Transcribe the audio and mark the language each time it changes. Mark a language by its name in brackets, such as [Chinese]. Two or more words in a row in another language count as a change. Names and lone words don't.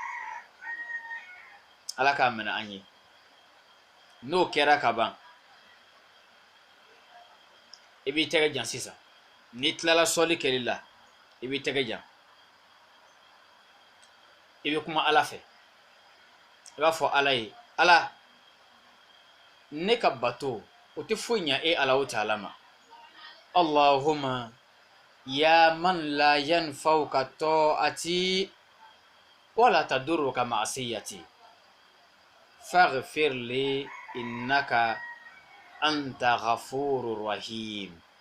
[Bambara] ala k'a minɛ an ye n'o kɛra ka ban i b'i tɛgɛ jan sisan n'i tilala sɔli kɛli la i b'i tɛgɛ jan i bɛ kuma ala fɛ i b'a fɔ ala ye ala ne ka bato o tɛ foyi ɲɛ e ala o taala ma [Arabic] اللهم يا من لا تنفعه طاعتي ولا تضره معصيتي فاغفر لي إنك أنت الغفور الرحيم